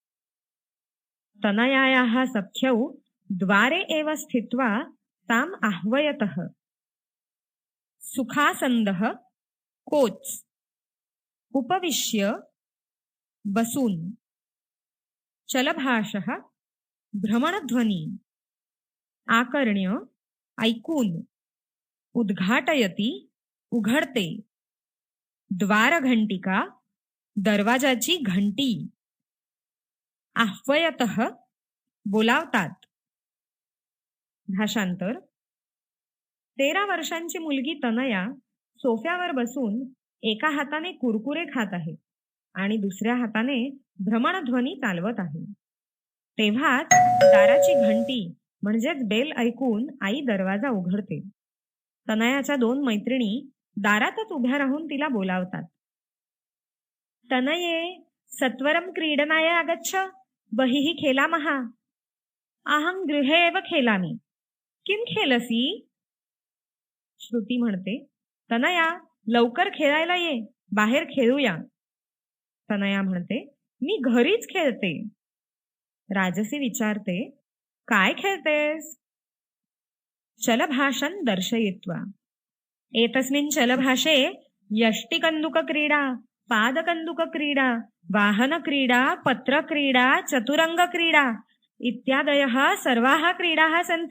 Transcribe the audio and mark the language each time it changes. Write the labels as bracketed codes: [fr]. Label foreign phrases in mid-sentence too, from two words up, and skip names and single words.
[sa] तनयायाः सख्यौ द्वारे एव स्थित्वा ताम् आह्वयतः. [mr] सुखासन्दः कोच, उपविश्य बसून, चलभाषः भ्रमणध्वनी, आकर्ण्य ऐकून, उद्घाटयति उघडते, द्वारघंटिका दरवाजाची घंटी, आह्वयतः बोलावतात. भाषांतर. 13 वर्षांची मुलगी तनया सोफ्यावर बसून एका हाताने कुरकुरे खात आहे आणि दुसऱ्या हाताने भ्रमणध्वनी चालवत आहे. तेव्हाच दाराची घंटी म्हणजेच बेल ऐकून आई दरवाजा उघडते. तनयाच्या 2 मैत्रिणी दारातच उभ्या राहून तिला बोलावतात. [sa] तनये सत्वरं क्रीडनाय आगच्छ, बहिः खेलामः. अहं गृहे एव खेलामि. किं खेलसी? [mr] श्रुती म्हणते, तनया लवकर खेळायला ये, बाहेर खेळूया. तनया म्हणते, मी घरीच खेळते. राजसी विचारते, काय खेळतेस? [sa] चलभाषं दर्शयित्वा. एतस्मिन् चलभाषे यष्टिकन्दुकक्रीडा, पादकन्दुकक्रीडा, वाहनक्रीडा, पत्रक्रीडा, चतुरङ्गक्रीडा इत्यादयः सर्वाः क्रीडाः सन्ति।